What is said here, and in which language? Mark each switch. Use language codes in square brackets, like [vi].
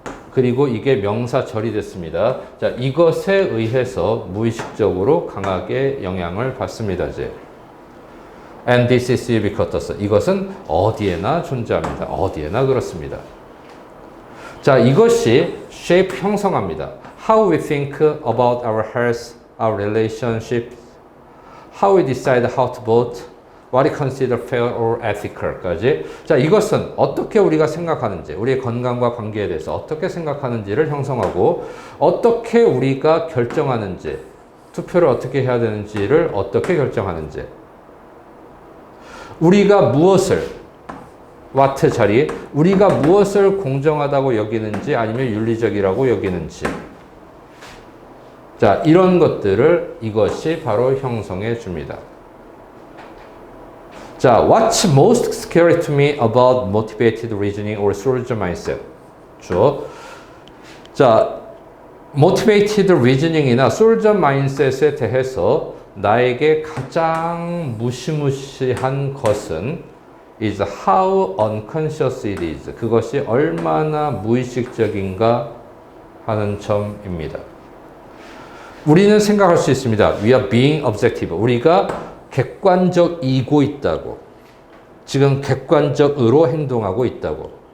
[ko] 그리고 이게 명사절이 됐습니다. 자, 이것에 의해서 무의식적으로 강하게 영향을 받습니다. 이제. [en] And this is ubiquitous. [ko] 이것은 어디에나 존재합니다. 어디에나 그렇습니다. 자, 이것이 [en] shape [ko] 형성합니다. [en] How we think about our health, our relationships, how we decide how to vote, what we consider fair or ethical까지. [ko] 자, 이것은 어떻게 우리가 생각하는지, 우리의 건강과 관계에 대해서 어떻게 생각하는지를 형성하고, 어떻게 우리가 결정하는지, 투표를 어떻게 해야 되는지를 어떻게 결정하는지, 우리가 무엇을, [en] what [ko] 자리, 우리가 무엇을 공정하다고 여기는지 아니면 윤리적이라고 여기는지. 자, 이런 것들을 이것이 바로 형성해 줍니다. 자, [en] what's most scary to me about motivated reasoning or Soldier mindset? [ko] 자, motivated reasoning이나 Soldier mindset에 대해서 나에게 가장 무시무시한 것은 [en] is how unconscious it is. [ko] 그것이 얼마나 무의식적인가 하는 점입니다. 우리는 생각할 수 있습니다. [en] We are being objective. [ko] 우리가 객관적이고 있다고. 지금 객관적으로 행동하고 있다고.